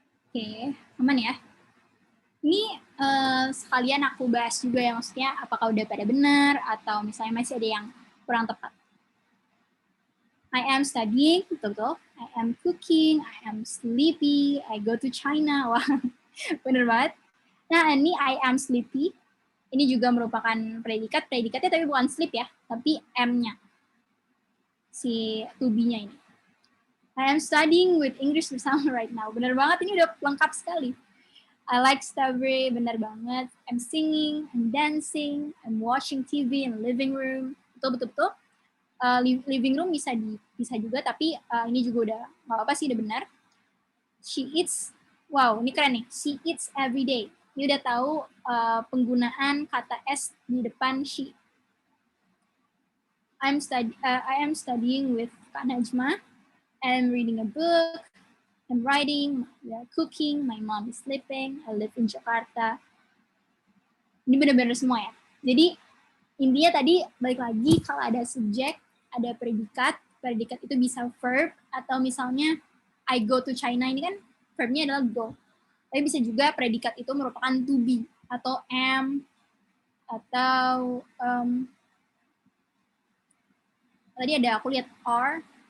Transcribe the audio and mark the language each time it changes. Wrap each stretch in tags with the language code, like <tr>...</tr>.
<id>Oke, aman ya. Ini sekalian aku bahas juga ya, maksudnya apakah udah pada benar atau misalnya masih ada yang kurang tepat.</id> <en>I am studying,</en> <id>betul.</id> <en>I am cooking, I am sleepy, I go to China.</en> <id>Wah, bener banget. Nah, ini</id> <en>I am sleepy.</en> <id>Ini juga merupakan predikat. Predikatnya tapi bukan sleep ya, tapi M-nya. Si to be-nya ini.</id> <en>I am studying with English</en> <id>bersama</id> <en>right now.</en> <id>Bener banget, ini udah lengkap sekali.</id> <en>I like strawberry,</en> <id>bener banget.</id> <en>I'm singing, I'm dancing, I'm watching TV in the living room.</en> <id>Betul. Living room bisa juga, tapi ini juga udah nggak apa-apa sih, udah benar.</id> <en>She eats, wow,</en> <id>ini keren nih.</id> <en>She eats every day.</en> <id>Ini udah tahu penggunaan kata S di depan she.</id> <en>I am studying with Kak Najma. I'm reading a book. I'm writing, cooking, my mom is sleeping, I live in Jakarta.</en> <id>Ini benar-benar semua ya. Jadi intinya tadi balik lagi, kalau ada subjek, ada predikat itu bisa verb, atau misalnya</id> <en>I go to China,</en> <id>ini kan verbnya adalah go. Tapi bisa juga predikat itu merupakan to be, atau am, atau tadi ada aku lihat are.</id>